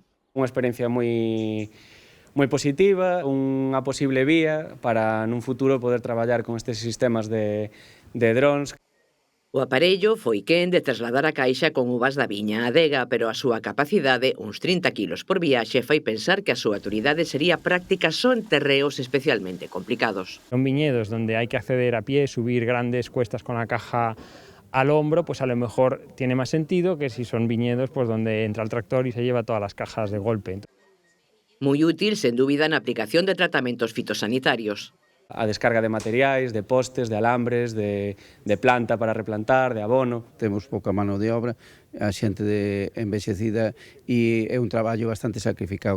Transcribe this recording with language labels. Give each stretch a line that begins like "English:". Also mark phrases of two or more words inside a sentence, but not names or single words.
Galician: Unha experiencia moi positiva, unha posible vía para nun futuro poder traballar con estes sistemas de drons. O aparello foi quen de trasladar a caixa con uvas da viña a adega, pero a súa capacidade, uns 30 kilos por viaxe, fai pensar que a súa autoridade sería práctica só en terreos especialmente complicados.
Spanish: Son viñedos donde
Galician: hai que
Spanish: acceder a pie, subir grandes cuestas con la caja al hombro, pues a lo mejor tiene más sentido que si son viñedos pues donde entra el tractor y se lleva todas las cajas de golpe.
Galician: Moi útil, sen dúbida, na aplicación de tratamentos fitosanitarios. A descarga de materiais, de postes, de alambres, de planta para replantar, de abono. Temos pouca
Spanish: mano de obra,
Galician: a xente envexecida e é un traballo bastante sacrificado.